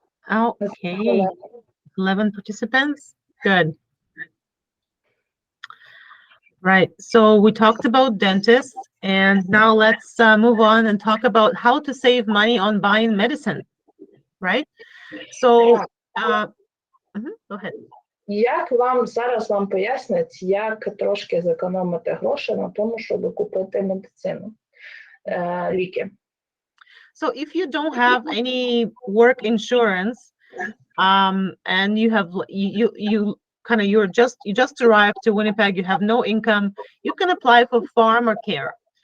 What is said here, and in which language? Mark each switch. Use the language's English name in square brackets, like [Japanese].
[English] Oh, okay. 11 participants. Good. Right. So we talked about dentists, and now let's move on and talk about how to save money on buying medicine. Right. So, go ahead. [Ukrainian] Як зараз вам пояснять, як трошки зекономити гроші на тому, щоб купити медицину, ліки? [English] So if you don't have any work insurance, and you have you just arrived to Winnipeg, you have no income, you can apply for farmer care.